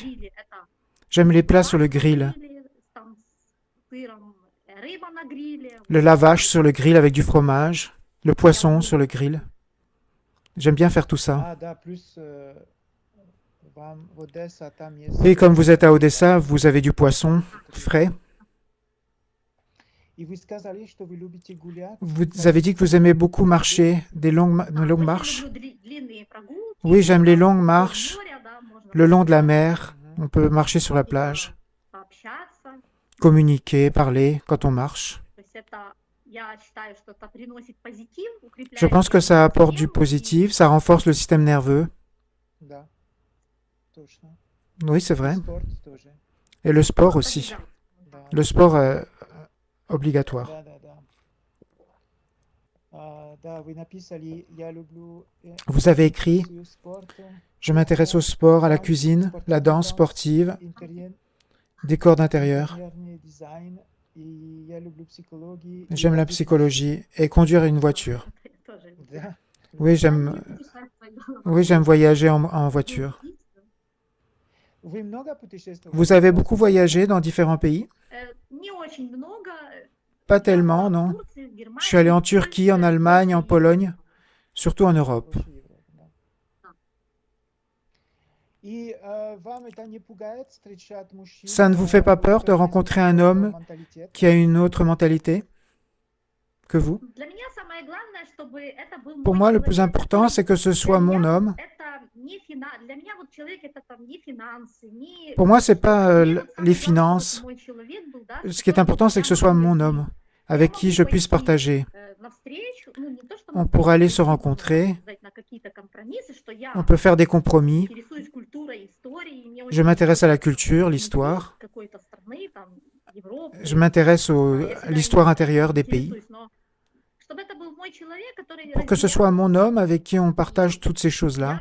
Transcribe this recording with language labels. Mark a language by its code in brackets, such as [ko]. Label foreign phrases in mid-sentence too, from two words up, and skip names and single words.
[ru] гриле, это [fr] J'aime les plats sur le [ru] лаваш на [fr] grill. [ru] гриле, там с сыром, рыба на гриле. [fr] Le lavage sur le grill avec du fromage. Le poisson sur le grill. J'aime bien faire tout ça. [ru] Да, плюс вам в Одесса там есть... [fr] Et comme vous êtes à Odessa, vous avez du poisson frais. [ru] И вы сказали, что вы любите гулять? [fr] Vous avez dit que vous aimez beaucoup marcher, des longues [ru] Очень [fr] marches. [ru] люблю длинные прогулки. [fr] Oui, j'aime les [ru] Там [fr] longues [ru] вдоль [fr] marches [ru] моря, да, можно [fr] le long de la [ru] прогуляться, [fr] mer. On peut marcher sur la plage, [ru] пообщаться. [fr] communiquer, parler quand on marche. [ru] То есть это, я считаю, что это приносит позитив, [fr] Je pense [ru] укрепляет [fr] que ça apporte du [ru] систему, и [fr] positif, ça renforce le système nerveux. [ru] Да, точно. [fr] Oui, c'est vrai. [ru] Спорт тоже. [fr] Et le sport aussi. [ru] обязательно. Да, [fr] Le sport obligatoire. [ru] да, да, да. Да, вы написали, я люблю [fr] Vous avez écrit [ru] спорт, [fr] Je m'intéresse au sport, à la cuisine, la danse sportive, [ru] интерьер, [fr] décor d'intérieur. [ru] интерьерный дизайн, и я люблю психологию. и [fr] J'aime la [ru] водить [fr] psychologie et conduire une voiture. [ru] Это я тоже люблю. машину. Да. [fr] Oui, j'aime voyager en voiture. [ru] Вы много путешествовали? [fr] Vous avez beaucoup voyagé dans différents pays? [ru] Не очень много. [fr] Pas [ru] Я [fr] tellement, [ru] была в [fr] non. [ru] Турции, в Германии, [fr] Je suis allé en [ru] в [fr] Turquie, en [ru] Польше, [fr] Allemagne, en [ru] больше [fr] Pologne, [ru] Европы. [fr] surtout en Europe. [ru] Больше Европы, да. И вам это не пугает встречать мужчин? [fr] Ça ne vous fait pas peur de rencontrer un homme qui a une autre mentalité que vous? [ru] Для меня самое главное, чтобы это был [fr] Pour [ru] мой [fr] moi, le plus [ru] человек, [fr] important, [ru] который [fr] c'est que ce soit [ru] для [fr] mon [ru] меня [fr] homme. [ru] это не для меня вот человек это там не финансы, не [fr] Pour moi, c'est pas [ru] мне вот самое [fr] les [ru] главное, [fr] finances. [ru] чтобы мой человек был, да, [fr] Ce qui est important, c'est que ce soit mon homme avec qui je puisse partager. [ru] навстречу, ну, не то, что [fr] On pourra aller se [ru] навстречу, [fr] rencontrer, [ru] сказать, на какие-то компромиссы, что я [fr] on peut faire des compromis. [ru] интересуюсь культурой, историей, мне [fr] Je [ru] очень [fr] m'intéresse à la [ru] интересно [fr] culture, l'histoire. [ru] какой-то страны, там, Европы, [fr] Je m'intéresse [ru] я [fr] à [ru] всегда [fr] l'histoire [ru] этим [fr] intérieure des pays. [ru] интересуюсь, но чтобы это был мой человек, который [fr] Pour que ce soit mon homme avec qui on partage toutes ces choses-là.